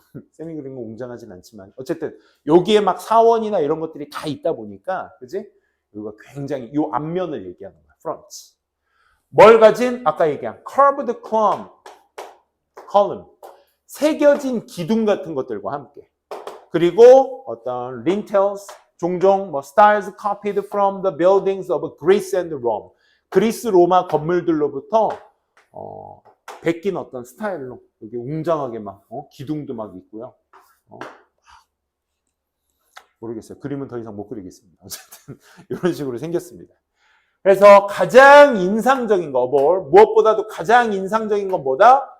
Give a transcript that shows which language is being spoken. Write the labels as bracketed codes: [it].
[ko] 쌤이 그린 거 웅장하진 않지만 어쨌든 여기에 막 사원이나 이런 것들이 다 있다 보니까 그지? 여기가 굉장히 이 앞면을 얘기하는 거야. front. 뭘 가진? 아까 얘기한 [en] curved column. [ko] 새겨진 기둥 같은 것들과 함께. 그리고 어떤 [en] lintels, [ko] 종종 [en] styles copied from the buildings of Greece and Rome. [ko] 그리스, 로마 건물들로부터 베낀 어떤 스타일로 여기 웅장하게 막 기둥도 막 있고요. 모르겠어요. 그림은 더 이상 못 그리겠습니다. 어쨌든 이런 식으로 생겼습니다. 그래서 가장 인상적인 거, 무엇보다도 가장 인상적인 건 뭐다?